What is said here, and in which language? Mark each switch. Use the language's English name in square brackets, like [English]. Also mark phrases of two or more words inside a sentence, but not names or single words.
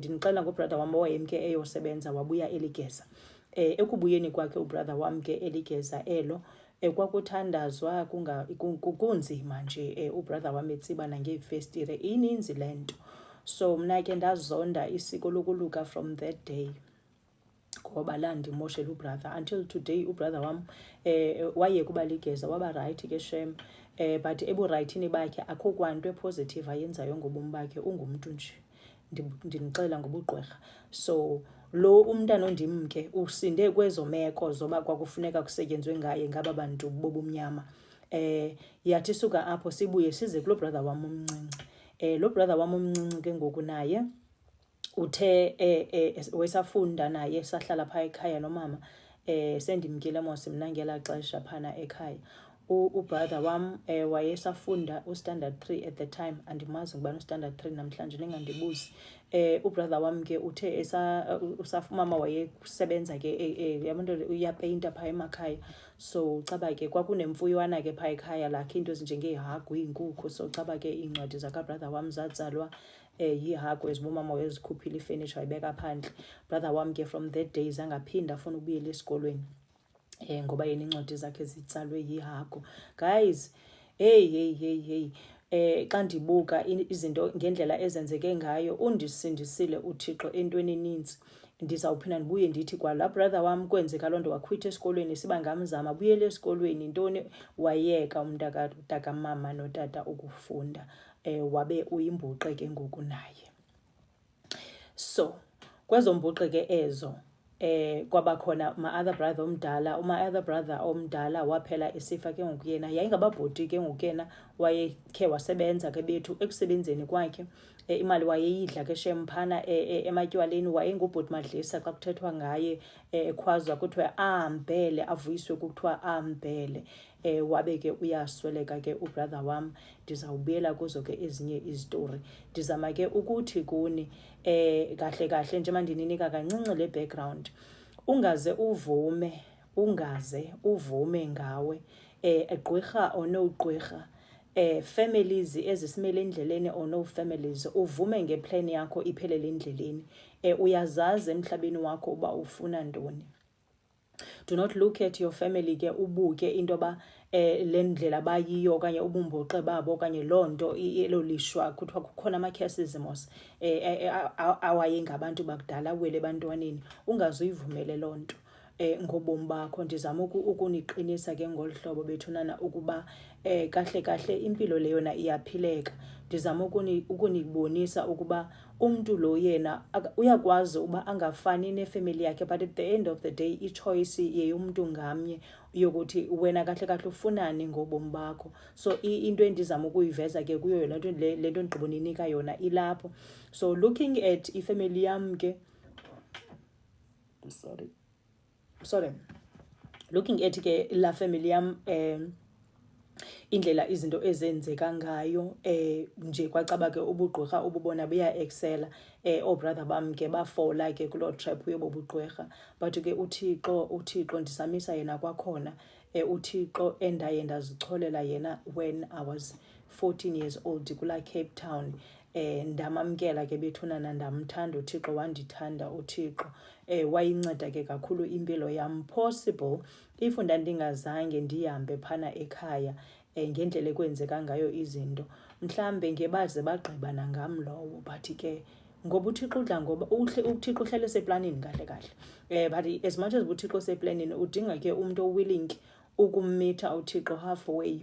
[Xhosa] Ndinixelela ngobrother wam owayemke eyosebenza, wabuya eligeza. Ekubuyeni kwakhe ubrother wam ke eligeza elo, kwakuthandazwa kunzima nje. Ubrother wam etsiba nangeefestire, ininzi le nto. So mna ke ndazonda isiko lokuluka [English] from that day, [Xhosa] ngoba landimoshela ubrother. Until today ubrother wam wayeka uba ligeza, waba rayithi ke shem. But eburayithini bakhe akho kwanto epositive ayenzayo ngobomi bakhe, ungumntu nje. Ndinixelela ngobugqirha. So lo umntana ondimke usinde kwezo meko zoba kwakufuneka kusetyenzwe ngaye ngaba bantu bobumnyama. Yathi suka apho sibuye size kulo brother wam omncinci. Lo brother wam omncinci ke ngoku naye uthe wesafunda naye sahlala phaa ekhaya nomama. Sendimkile mos mna ngelaa xesha phana ekhaya. Ubrother wam wayesafunda ustandard 3 [English] at the time, [Xhosa] andimazi ngubani ustandard 3 namhlanje, ningandibuzi. Ubrother wam ke uthe umama wayesebenza ke yabonto uyapeyinta phaa emakhaya. So caba ke kwakunemfuywana ke phaa ekhaya lakhe into ezinjengeehagu, iinkukhu. So caba ke iincwadi zakabrother wam zatsalwa yihagu ezibomama wayezikhuphile ifurniture wayibeka phandle. Brother wam ke [English] from that day [Xhosa] zangaphinda afuna ubuyela esikolweni ngoba yena incwadi zakhe zitsalwe yihagu. Guys, hey xa ndibuka izinto ngendlela ezenzeke ngayo, undisindisile uThixo entweni eninzi. Ndizawuphinda ndibuye ndithi kwalaa brother wam kwenzeka loo nto, wakhwitha esikolweni, siba ngamzama buyele esikolweni. Ntoni? Wayeka umntakamama notata ukufunda, wabe uyimbuqe ke ngoku naye. So kwezo mbuqe ke ezo kwabakhona ma-other brother omdala waphela esifa ke ngoku. Yena yayingababhoti ke ngoku, yena wayekhe wasebenza ke bethu. Ekusebenzeni kwakhe imali wayeyidla ke shem phana ematyaleni. Wayengubhoti Madlisa xa kuthethwa ngaye, ekhwazwa kuthiwa ahambele, avuyiswe kuthiwa ahambele. Wabe ke uyasweleka ke ubrother wam. Ndizawubuyela kuzo ke ezinye izitori. Ndizama ke ukuthi kuni kahle kahle njengoba ndininika kancinci le background, ungaze uvume ngawe gqwirha [English] or no [Xhosa] gqwirha, families ezisimele endleleni [English] or no families, [Xhosa] uvume ngeplan yakho iphelele endleleni. Uyazazi emhlabeni wakho uba ufuna ntoni. [English] Do not look at your family [Xhosa] ke ubuke into ba le ndlela bayiyo okanye ubumboqe babo okanye loo nto elo lishwa kuthiwa kukhona ama-casteismos awayengabantu bakudala wele ebantwaneni. Ungazuyivumele loo nto ngobomi bakho. Ndizama ukuniqinisa ke ngolu hlobo bethunana ukuba kahle kahle impilo le yona iyaphileka. Ndizama ukunibonisa ukuba umntu lo yena uyakwazi uba angafani nefamily yakhe, [English] but at the end of the day [Xhosa] ichoice yeyomntu ngamnye yokuthi wena kahle kahle ufunani ngobomi bakho. So into endizama ukuyiveza ke kuyo yona le nto ndigqibo ninika yona ilapho. [English] So looking at [Xhosa] ifamily yam ke [English] looking at [Xhosa] ke la family yam, indlela izinto ezenzeka ngayo, nje kwacaba ke ubugqirha ububona buya-excela. Brother bam ke bafola ke kuloo trap yobo bugqirha, but ke uthixo ndisamisa yena kwakhona. Uthixo endaye ndazicholela yena [English] when I was 14 years old [Xhosa] kula Cape Town. Ndamamkela ke bethunana, ndamthanda uthixo, wandithanda uthixo. Wayinceda ke kakhulu impilo yam. [English] Possible if [Xhosa] ndandingazange ndihambe phana ekhaya ngendlela ekwenzeka ngayo izinto, mhlambe ngebaze bagqiba nangam lowo. But ke ngoba uthixo udla ngoba uthixo uhlele eseplanini kahle kahle. [English] But as much as [Xhosa] uthixo seplanini, udinga ke umuntu owilling ukummitha uthixo halfway.